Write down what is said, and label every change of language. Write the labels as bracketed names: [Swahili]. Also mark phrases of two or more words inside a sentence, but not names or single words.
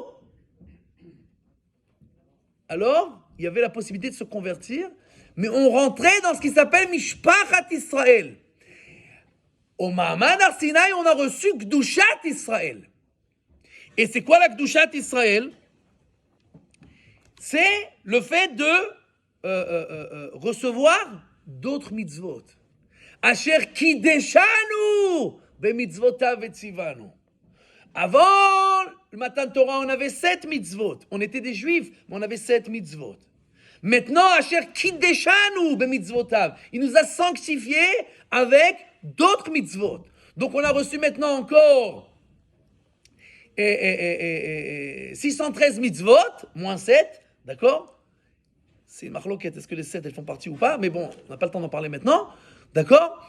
[French] Alors, il y avait la possibilité de se convertir, mais on rentrait dans ce qui s'appelle [Hebrew] משפחת ישראל. [French] Au [Hebrew] מעמד הר סיני, [French] on a reçu [Hebrew] קדושת ישראל. [French] Et c'est quoi la [Hebrew] קדושת ישראל? [French] C'est le fait de recevoir d'autres mitzvot. [Hebrew] אשר קדשנו במצוותיו וציוונו. [French] Avant le [Hebrew] מתן תורה, [French] on avait 7 mitzvot. On était des juifs, mais on avait 7 mitzvot. Maintenant, [Hebrew] אשר קדשנו במצוותיו. [French] Il nous a sanctifiés avec d'autres mitzvot. Donc on a reçu maintenant encore 613 mitzvot, moins 7, d'accord? C'est une marloquette, est-ce que les 7 elles font partie ou pas? Mais bon, on n'a pas le temps d'en parler maintenant, d'accord?